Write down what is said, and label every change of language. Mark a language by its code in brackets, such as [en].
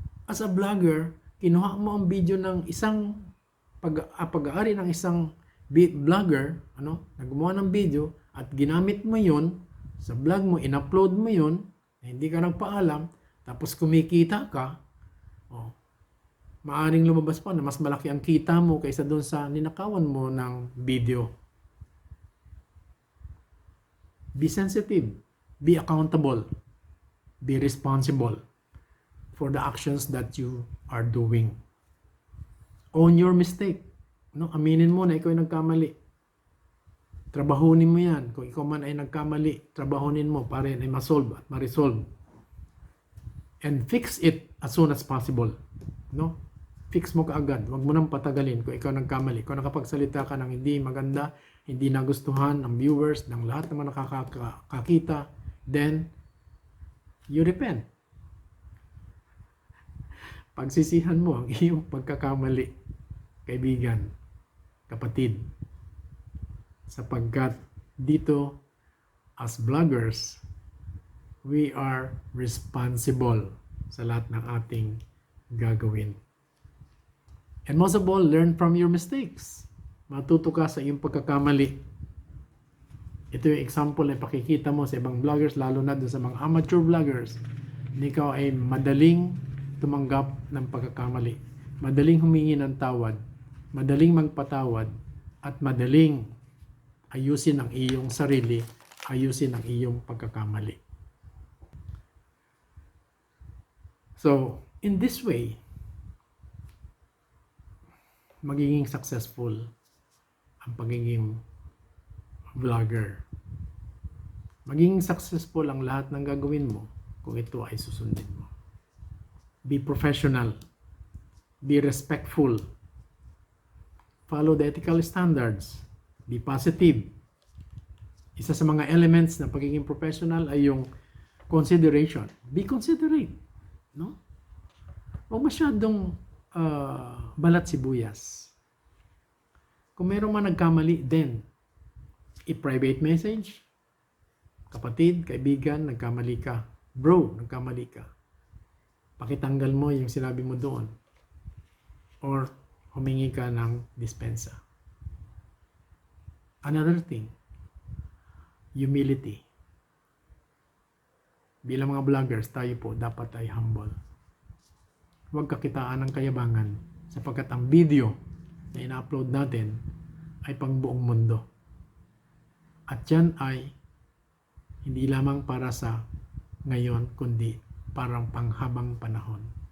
[tl] As a vlogger, kinuha mo ang video ng isang pag-aari ng isang vlogger, naggumawa ng video at ginamit mo yon sa vlog mo, in-upload mo yon, hindi ka nagpaalam, tapos kumikita ka, maaring lumabas pa na mas malaki ang kita mo kaysa doon sa ninakawan mo ng video. [en] Be sensitive, be accountable, be responsible for the actions that you are doing. Own your mistake. [tl] Aminin mo na ikaw ay nagkamali. Trabahunin mo yan. Kung ikaw man ay nagkamali, trabahunin mo para ay ma-solve at ma-resolve. [en] And fix it as soon as possible. [tl] Fix mo kaagad. Huwag mo nang patagalin kung ikaw nagkamali. Kung nakapagsalita ka ng hindi maganda, hindi nagustuhan ng viewers, ng lahat naman nakakakita, [en] then you repent. [tl] Pagsisihan mo ang iyong pagkakamali, kaibigan, kapatid. Sapagkat dito, [en] as vloggers, we are responsible [tl] sa lahat ng ating gagawin. [en] And most of all, learn from your mistakes. [tl] Matuto ka sa iyong pagkakamali. Ito yung example na pakikita mo sa ibang vloggers, lalo na doon sa mga amateur vloggers. Ikaw ay madaling tumanggap ng pagkakamali. Madaling humingi ng tawad. Madaling magpatawad. At madaling ayusin ang iyong sarili. Ayusin ang iyong pagkakamali. [en] So, in this way, [tl] magiging successful ang pagiging vlogger. Magiging successful ang lahat ng gagawin mo kung ito ay susundin mo. [en] Be professional. Be respectful. Follow the ethical standards. Be positive. [tl] Isa sa mga elements ng pagiging professional ay yung consideration. [en] Be considerate. [tl] Huwag masyadong balat sibuyas. Kung meron man nagkamali, then i-private message. Kapatid, kaibigan, nagkamali ka. Bro, nagkamali ka. Pakitanggal mo yung sinabi mo doon. Or humingi ka ng dispensa. [en] Another thing, humility. [tl] Bilang mga vloggers, tayo po dapat ay humble. Huwag kakitaan ng kayabangan sapagkat ang video na ina-upload natin ay pangbuong mundo. At yan ay hindi lamang para sa ngayon, kundi parang panghabang panahon.